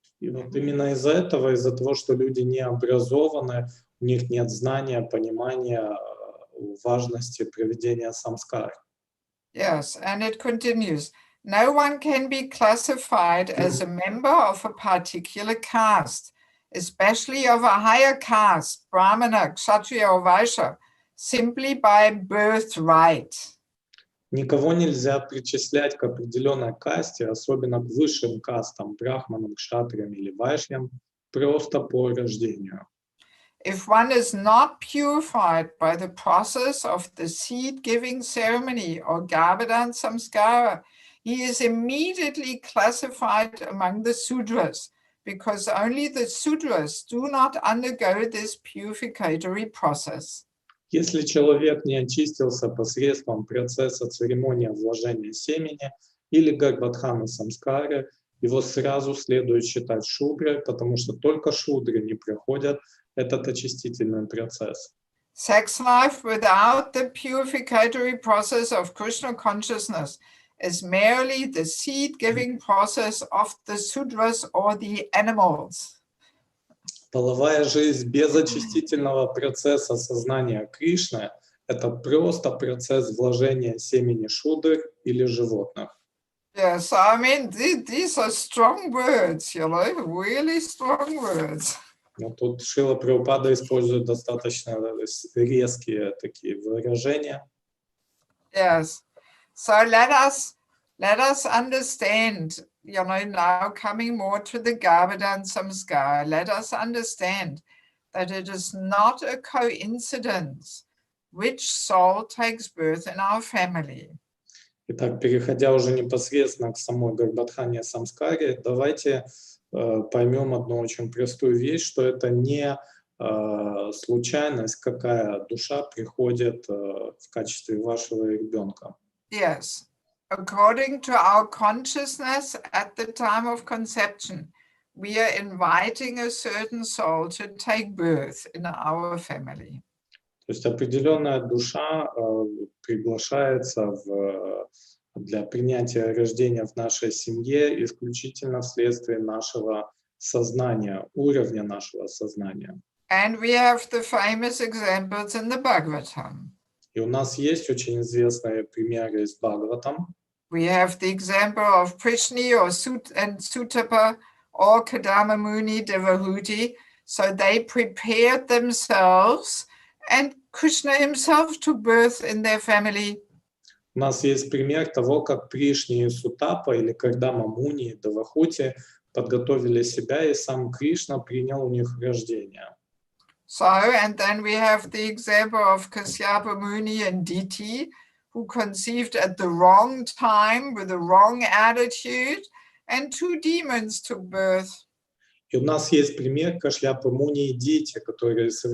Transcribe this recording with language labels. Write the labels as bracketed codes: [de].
[ru] И вот именно из-за этого, из-за того, что люди не образованы, у них нет знания, понимания важности проведения самскар. [en] Yes, and it continues. No one can be classified as a member of a particular caste, especially of a higher caste, Brahmana, Kshatriya, or Vaishya, simply by birthright. [ru] Никого нельзя причислять к определенной касте, особенно к высшим кастам, брахманам, кшатриям или вайшьям, просто по рождению. [en] If one is not purified by the process of the seed-giving ceremony or Garbhadan samskara, he is immediately classified among the Sudras, because only the Sudras do not undergo this purificatory process. [ru] Если человек не очистился посредством процесса церемонии вложения семени или гарбадхана самскары, его сразу следует считать шудрой, потому что только шудры не проходят этот очистительный процесс. [en] Sex life without the purificatory process of Krishna consciousness is merely the seed-giving process of the Sudras or the animals. [ru] Половая жизнь без очистительного процесса сознания Кришны – это просто процесс вложения семени шудр или животных. [en] Yes, I mean, these are strong words, you know, really strong words. [ru] Но тут Шрила Прабхупада использует достаточно резкие такие выражения. [en] Yes, so let us understand, you know, now coming more to the Garbhadan samskara, let us understand that it is not a coincidence which soul takes birth in our family. [ru] Итак, переходя уже непосредственно к самой Гарбадхане самскаре, давайте поймем одну очень простую вещь, что это не случайность, какая душа приходит в качестве вашего ребенка. [en] Yes. According to our consciousness at the time of conception, we are inviting a certain soul to take birth in our family. [ru] То есть определенная душа приглашается для принятия рождения в нашей семье исключительно вследствие нашего сознания, уровня нашего сознания. [en] And we have the famous examples in the Bhagavatam. [ru] И у нас есть очень известные примеры из Бхагаватам. [en] We have the example of Progeny and Sutapa or Kadama Muni Devahuti. So they prepared themselves and Krishna himself took birth in their family. [ru] У нас есть пример того, как Пришни и Сутапа или Кардама Муни и Девахути подготовили себя, и сам Кришна принял у них рождение. [en] So, and then we have the example of Kasyapa Muni and Diti, who conceived at the wrong time with the wrong attitude, and 2 demons took birth. [ru] И у нас есть пример Кашляпы Муни и Дити, которые